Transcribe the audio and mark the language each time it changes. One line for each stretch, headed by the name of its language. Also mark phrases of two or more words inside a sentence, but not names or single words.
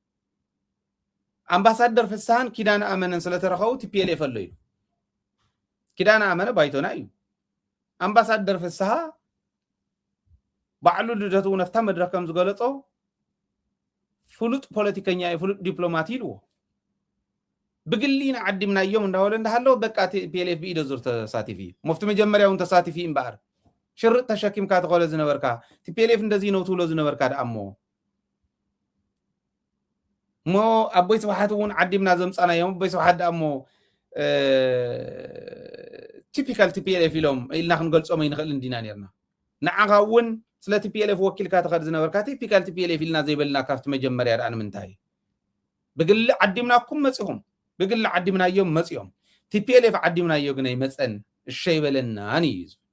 Tigrinya: ኣምባሳደር ፍሳሃን ኪዳነ ኣመነን ስለተረኸቡ ቲፒኤልኤፍ ኣሎ ኢሉ ኪዳነ ኣመነ ባይቶና እዩ ኣምባሳደር ፍስሃ ባዕሉ ልደቱ ነፍታ መድረክ ከም ዝገለፆ ፍሉጥ ፖለቲከኛ ፍሉጥ ዲፕሎማት ኢልዎ ብግሊና ዓዲምናዮም እንዳበለ እንዳሃለው በቃ ቲፒኤልኤፍ ብኢደ ዙር ተሳቲፊ መፍቲ መጀመርያ እውን ተሳቲፊ እምበኣር ሽርጥ ተሸኪምካ ተኸለ ዝነበርካ ቲፒኤልኤፍ
Amharic: እንደዚህ ነው
Tigrinya: ትብሎ ዝነበርካ ደኣ እሞ ኣቦይ ስብሓት እውን ዓዲምና ዘምፃናዮም ኣቦይ ስብሓት ደኣ እሞ ቲፒካል ቲፒኤልኤፍ ኢሎም ኢልና ክንገልፆም ኣይንኽእል እንዲና ነርና ንዓኻ እውን ስለ ቲፒኤልኤፍ ወኪልካ ተኸድ ዝነበርካ ቲፒካል ቲፒኤልኤፍ ኢልና ዘይበልና ካብቲ መጀመርያ ደኣ ንምንታይ ብግሊ ዓዲምናኩም መፂኹም ብግሊ ዓዲምናዮም መፂኦም ቲፒኤልኤፍ ዓዲምናዮ ግን ኣይመፀን እሸይ በለናን እዩ